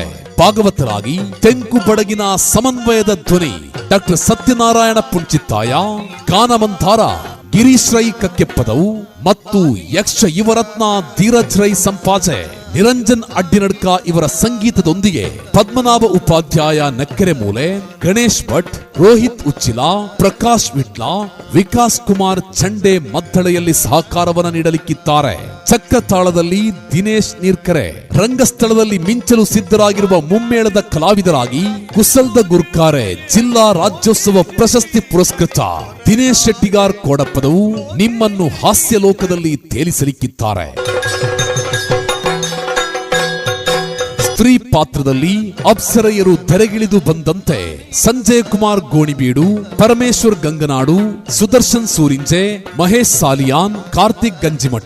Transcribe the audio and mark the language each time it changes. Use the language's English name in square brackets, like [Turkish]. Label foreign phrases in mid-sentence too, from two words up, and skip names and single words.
[Kannada] ಭಾಗವತರಾಗಿ ತೆಂಕು ಬಡಗಿನ ಸಮನ್ವಯದ ಧ್ವನಿ ಡಾಕ್ಟರ್ ಸತ್ಯನಾರಾಯಣ ಪುಂಚಿತ್ತಾಯ, ಗಾನಮಂಥಾರ ಗಿರೀಶ್ ರೈ ಕಕ್ಕೆಪ್ಪದವು ಮತ್ತು ಯಕ್ಷ ಯುವರತ್ನ ಧೀರಜ್ ರೈ ಸಂಪಾಜೆ ನಿರಂಜನ್ ಅಡ್ಡಿನಡ್ಕ ಇವರ ಸಂಗೀತದೊಂದಿಗೆ ಪದ್ಮನಾಭ ಉಪಾಧ್ಯಾಯ ನೆಕ್ಕೆರೆ ಮೂಲೆ, ಗಣೇಶ್ ಭಟ್, ರೋಹಿತ್ ಉಚ್ಚಿಲ, ಪ್ರಕಾಶ್ ವಿಟ್ಲ, ವಿಕಾಸ್ ಕುಮಾರ್ ಚಂಡೆ ಮದ್ದಳೆಯಲ್ಲಿ ಸಹಕಾರವನ್ನು ನೀಡಲಿಕ್ಕಿದ್ದಾರೆ. ಚಕ್ಕ ತಾಳದಲ್ಲಿ ದಿನೇಶ್ ನೀರ್ಕರೆ, ರಂಗಸ್ಥಳದಲ್ಲಿ ಮಿಂಚಲು ಸಿದ್ಧರಾಗಿರುವ ಮುಮ್ಮೇಳದ ಕಲಾವಿದರಾಗಿ [Tulu] ಕುಸಲ್ದ ಗುರ್ಕಾರೆ [Kannada] ಜಿಲ್ಲಾ ರಾಜ್ಯೋತ್ಸವ ಪ್ರಶಸ್ತಿ ಪುರಸ್ಕೃತ ದಿನೇಶ್ ಶೆಟ್ಟಿಗಾರ್ ಕೋಡಪ್ಪದವು ನಿಮ್ಮನ್ನು ಹಾಸ್ಯ ಲೋಕದಲ್ಲಿ ತೇಲಿಸಲಿಕ್ಕಿದ್ದಾರೆ. ಸ್ತ್ರೀ ಪಾತ್ರದಲ್ಲಿ ಅಪ್ಸರೆಯರು ತೆರೆಗಿಳಿದು ಬಂದಂತೆ ಸಂಜಯ್ ಕುಮಾರ್ ಗೋಣಿಬೀಡು, ಪರಮೇಶ್ವರ್ ಗಂಗನಾಡು, ಸುದರ್ಶನ್ ಸೂರಿಂಜೆ, ಮಹೇಶ್ ಸಾಲಿಯಾನ್, ಕಾರ್ತಿಕ್ ಗಂಜಿಮಠ.